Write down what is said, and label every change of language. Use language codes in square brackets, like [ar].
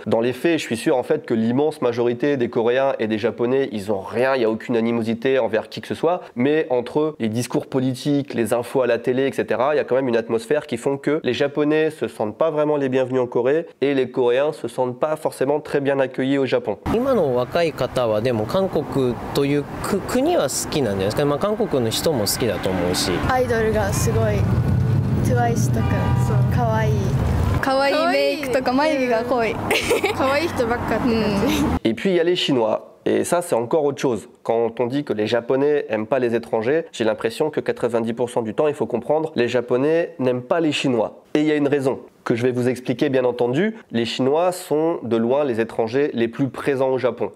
[fr] Dans les faits, je suis sûr en fait que l'immense majorité des Coréens et des Japonais, ils ont rien, il n'y a aucune animosité envers qui que ce soit. Mais entre eux, les discours politiques, les infos à la télé, etc., il y a quand même une atmosphère qui font que les Japonais se sentent pas vraiment les bienvenus en Corée et les Coréens se sentent pas forcément très bien accueillis au Japon. [ja] 今の若い方はでも韓国という国は好きなんじゃないですか。韓国の人も好きだと思うし。アイドルがすごい TWICE とか可愛い。可愛いメイクとか眉毛が濃い。可愛い人ばっかって感じ。 [fr] Et puis il y a les Chinois. Et ça, c'est encore autre chose. Quand on dit que les Japonais n'aiment pas les étrangers, j'ai l'impression que 90% du temps, il faut comprendre, les Japonais n'aiment pas les Chinois. Et il y a une raison que je vais vous expliquer, bien entendu. Les Chinois sont de loin les étrangers les plus présents au Japon.